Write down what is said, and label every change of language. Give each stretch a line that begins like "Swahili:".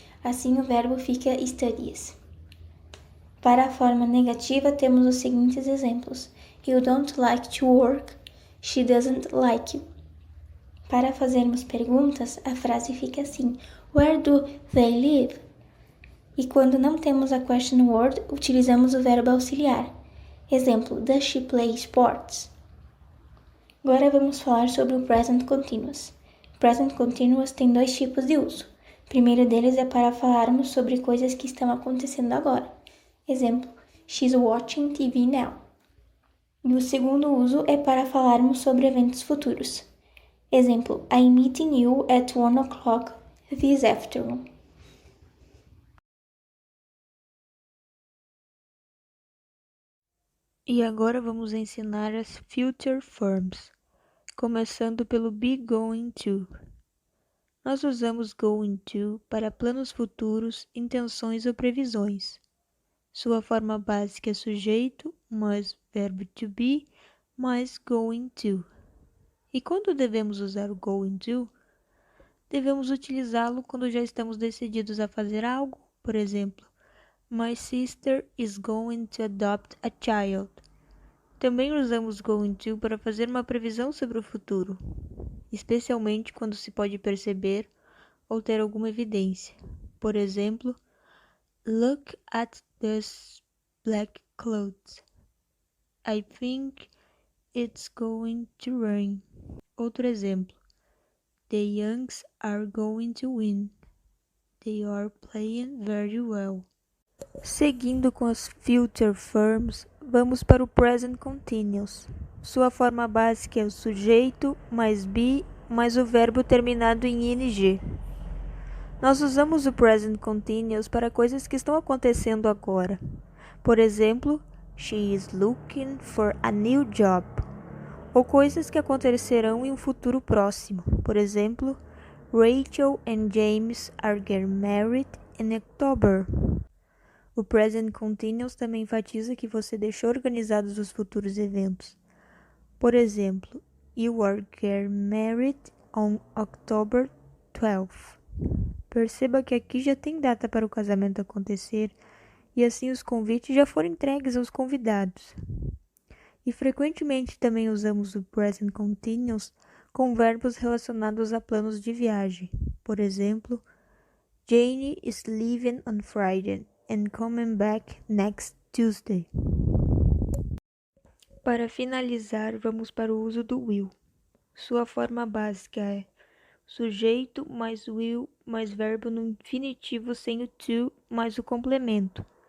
Portuguese: Assim, o verbo fica studies. Para a forma negativa, temos os seguintes exemplos:
English: You don't like to work. She doesn't like you.
Portuguese: Para fazermos perguntas, a frase fica assim:
English: Where do they live?
Portuguese: E quando não temos a question word, utilizamos o verbo auxiliar.
English: Exemplo: Does she play sports?
Portuguese: Agora vamos falar sobre o Present Continuous. Present Continuous tem dois tipos de uso. O primeiro deles é para falarmos sobre coisas que estão acontecendo agora. Exemplo:
English: She's watching TV now.
Portuguese: E o segundo uso é para falarmos sobre eventos futuros.
English: Exemplo: I'm meeting you at 1 o'clock this afternoon.
Portuguese: E agora vamos ensinar as future forms, começando pelo be going to. Nós usamos going to para planos futuros, intenções ou previsões. Sua forma básica é sujeito mais verbo to be mais going to. E quando devemos usar o going to? Devemos utilizá-lo quando já estamos decididos a fazer algo. Por exemplo,
English: My sister is going to adopt a child.
Portuguese: Também usamos going to para fazer uma previsão sobre o futuro, especialmente quando se pode perceber ou ter alguma evidência. Por exemplo,
English: Look at these black clouds. I think it's going to rain.
Portuguese: Outro exemplo.
English: The Youngs are going to win. They are playing very well.
Portuguese: Seguindo com as future forms, vamos para o present continuous. Sua forma básica é o sujeito mais be mais o verbo terminado em ing. Nós usamos o present continuous para coisas que estão acontecendo agora. Por exemplo,
English: she is looking for a new job.
Portuguese: Ou coisas que acontecerão em um futuro próximo. Por exemplo,
English: Rachel and James are getting married in October.
Portuguese: O present continuous também enfatiza que você deixou organizados os futuros eventos. Por exemplo,
English: You are getting married on October 12th.
Portuguese: Perceba que aqui já tem data para o casamento acontecer e assim os convites já foram entregues aos convidados. E frequentemente também usamos o present continuous com verbos relacionados a planos de viagem. Por exemplo,
English: Jane is leaving on Friday and coming back next Tuesday.
Portuguese: Para finalizar, vamos para o uso do will. Sua forma básica é sujeito mais will mais verbo no infinitivo sem o to mais o complemento.